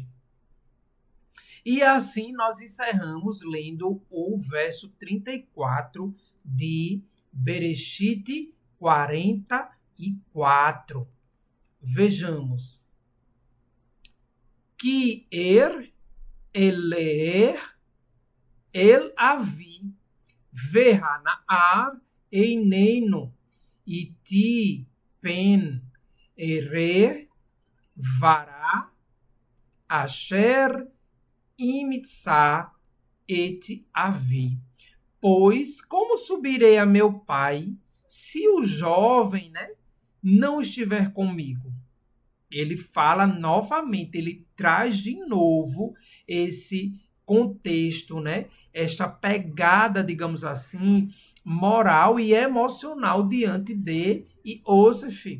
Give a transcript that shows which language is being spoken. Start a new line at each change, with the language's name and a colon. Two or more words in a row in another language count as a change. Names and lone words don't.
Portuguese: E assim nós encerramos lendo o verso 34 de Bereshit 44. Vejamos.
Hebrew: כי איך אעלה אל אבי והנער איננו אתי פן אראה ברע אשר ימצא את אבי.
Portuguese: Pois como subirei a meu pai se o jovem, né, não estiver comigo? Ele fala novamente, ele traz de novo esse contexto, né? Esta pegada, digamos assim, moral e emocional diante de Iosef.